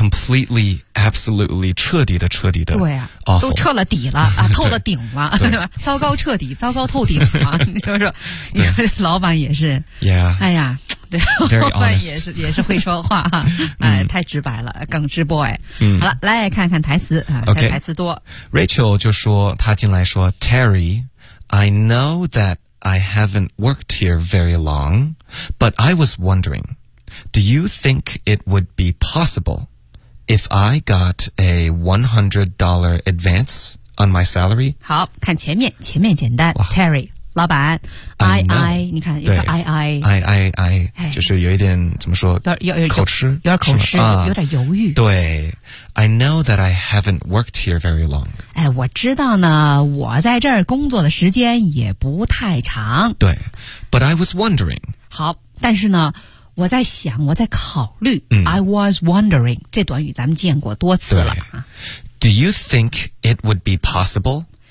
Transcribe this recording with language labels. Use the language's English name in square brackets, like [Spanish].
[English] ，completely, absolutely, [Chinese] 彻底的，对呀、 [English] awful ， [Chinese] 都彻了底了啊，透了顶了，对糟糕彻底，糟糕透顶了，就是你说这老板也是， [English] yeah. [Chinese] 哎呀，这老板也是会说话哈，哎，太直白了，耿直 boy。好了，来看看台词啊， [English] okay. [Chinese] 这台词多。 [English] Rachel [Chinese] 就说，他进来说 [English] ，Terry, I know that I haven't worked here very long, but I was wondering. Do you think it would be possible if I got a $100 advance on my salary? [Chinese] 好，看前面简单。Terry, 老板 ,I, 你看一个 I,I, I, 就是有一点怎么说有点口吃、有点犹豫。 [English] 对 ,I know that I haven't worked here very long. [Chinese] 哎，我知道呢，我在这儿工作的时间也不太长。 [English] 对 ,but I was wondering. [Chinese] 好，但是呢我在想，我在考虑。 [English] I was wondering， [Chinese] 这短语咱们见过多次了。 [English] Do you think it would be possible？